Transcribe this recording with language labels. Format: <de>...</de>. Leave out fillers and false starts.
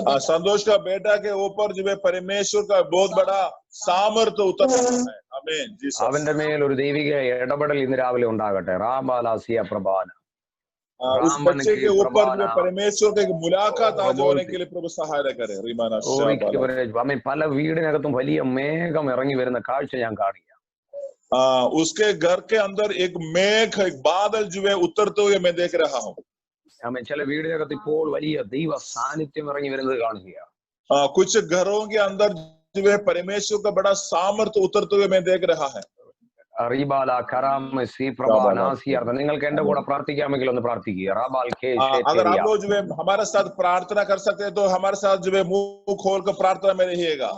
<hi>संतोष का बेटा के ऊपर जो है परमेश्वर का बहुत बड़ा सामर्थ्य उतर रहा है। आमीन।</hi> <ml>അവന്റെ മേൽ ഒരു ദൈവിക ഇടപെടൽ ഇന്ന് രാവിലെ ഉണ്ടാകട്ടെ. റാംബാലാസിയ പ്രഭാന.</ml> <hi>उस बच्चे के ऊपर जो परमेश्वर की मुलाकात आज होने के लिए प्रभु सहायता करे।</hi> <ml>ആമേൻ. പല വീടിനകത്തും വലിയ മേഘം ഇറങ്ങി വരുന്ന കാഴ്ച ഞാൻ കാണുക.</ml> <hi>उसके घर के अंदर एक मेघ एक बादल जो है उतरते हुए मैं देख रहा हूँ।</hi> <ml>ആമേൻ. ചില വീടിനകത്ത് ഇപ്പോൾ വലിയ ദൈവ സാന്നിധ്യം ഇറങ്ങി വരുന്നത് കാണുക.</ml> <hi>कुछ घरों के अंदर जो है परमेश्वर का बड़ा सामर्थ्य उतरते हुए मैं देख रहा है।</hi> <ml>നിങ്ങൾക്ക് എന്റെ കൂടെ പ്രാർത്ഥിക്കാമെങ്കിൽ ഒന്ന് പ്രാർത്ഥിക്കുക.</ml> <hi>अगर आप लोग जो है हमारे साथ प्रार्थना कर सकते हैं तो हमारे साथ जो है मुंह खोल कर प्रार्थना में रहिएगा।</hi>